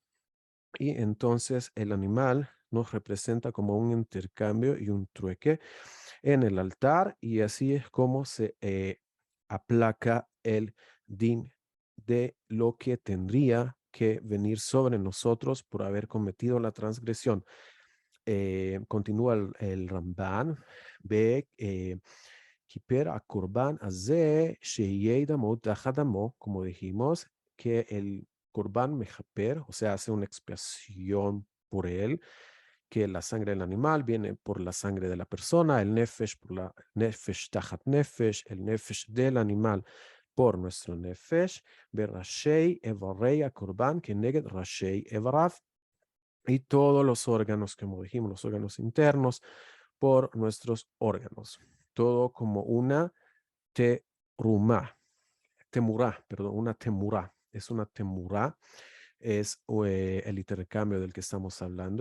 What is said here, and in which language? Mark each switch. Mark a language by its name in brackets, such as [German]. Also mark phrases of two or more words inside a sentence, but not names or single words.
[Spanish] Y entonces el animal nos representa como un intercambio y un trueque en el altar y así es como se aplaca el din de lo que tendría que venir sobre nosotros por haber cometido la transgresión. Continúa el Ramban, [Hebrew] וכיפר הקרבן הזה שיהיה דמות דמו, [Spanish] como dijimos, que el [Hebrew] קרבן מכפר, [Spanish] o sea, hace una expiación por él, que la sangre del animal viene por la sangre de la persona, el nefesh por la [Hebrew] נפש תחת נפש, [Spanish] el nefesh del animal por nuestro nefesh, [Hebrew] בראשי איברי הקרבן כנגד ראשי איבריו, [Spanish] y todos los órganos, como dijimos, los órganos internos por nuestros órganos. Todo como una terumá, temurá, perdón, una temurá. Es una temurá, es el intercambio del que estamos hablando.